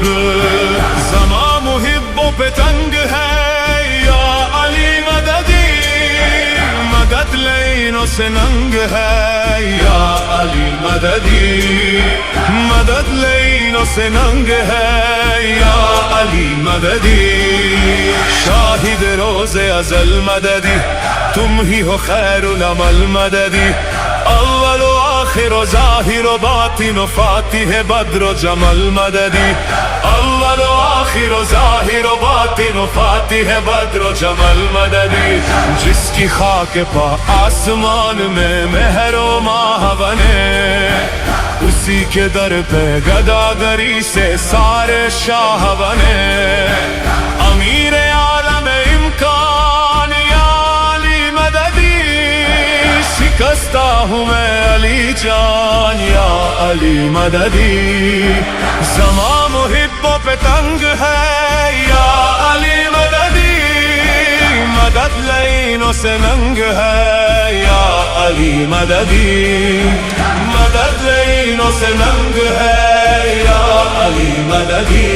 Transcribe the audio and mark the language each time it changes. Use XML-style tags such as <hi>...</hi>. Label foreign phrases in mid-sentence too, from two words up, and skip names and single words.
<ur>زمان محبوں پہ تنگ ہے یا علی مددی، مدد لینوں سے ننگ ہے یا علی مددی. مدد لینوں سے ننگ ہے یا علی مددی. شاہد روز ازل مددی، تم ہی ہو</ur> <ar>خیر العمل</ar> <ur>مددی. اول و آخر و ظاہر و باطن و فاتح بدر و جمل مددی. اول و آخر و ظاہر و باطن و فاتح بدر و جمل مددی. جس کی خاک پا آسمان میں مہر و ماہ بنے، اسی کے در پہ گداگری سے سارے شاہ بنے. امیر عالم امکان یا علی مددی، شکستہ ہوں میں علی جان یا علی مددی. زمان محبوں پہ تنگ ہے یا علی مددی، مدد لینوں سے ننگ ہے یا علی مددی. مدد لینوں سے ننگ ہے یا علی مددی.</ur>